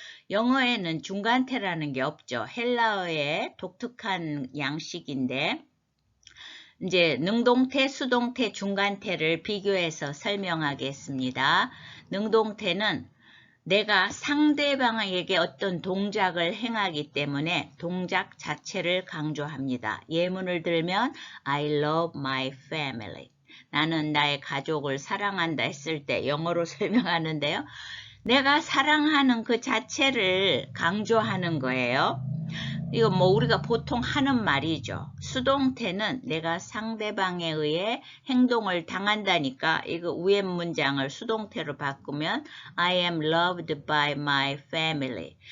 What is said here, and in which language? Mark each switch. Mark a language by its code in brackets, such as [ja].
[ko] 영어에는 중간태라는 게 없죠. 헬라어의 독특한 양식인데 이제 능동태, 수동태, 중간태를 비교해서 설명하겠습니다. 능동태는 내가 상대방에게 어떤 동작을 행하기 때문에 동작 자체를 강조합니다. 예문을 들면 [en] I love my family. [ko] 나는 나의 가족을 사랑한다 했을 때 영어로 설명하는데요. 내가 사랑하는 그 자체를 강조하는 거예요. 이거 뭐 우리가 보통 하는 말이죠. 수동태는 내가 상대방에 의해 행동을 당한다니까 이거 위에 문장을 수동태로 바꾸면 [en] I am loved by my family.